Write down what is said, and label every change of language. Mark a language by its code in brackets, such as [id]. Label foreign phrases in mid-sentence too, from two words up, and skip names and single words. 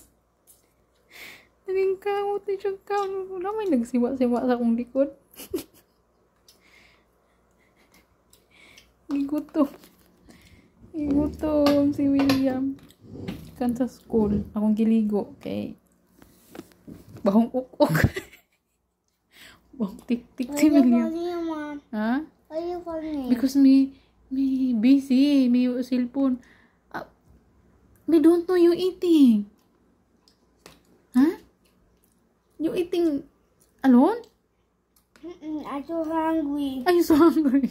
[ceb] Nalingkamot na siyang kaon. Wala may nagsiwa-siwa sa akong likod. Igutom. Igutom si William. Kan sa school. Akong giligo. Okay. Bahong uk-uk. Bahong tik-tik si William. Ha? [en] Why you call me? Because me busy. Me cellphone. Me don't know you eating. Huh? You eating alone? I'm so hungry. Are you so hungry?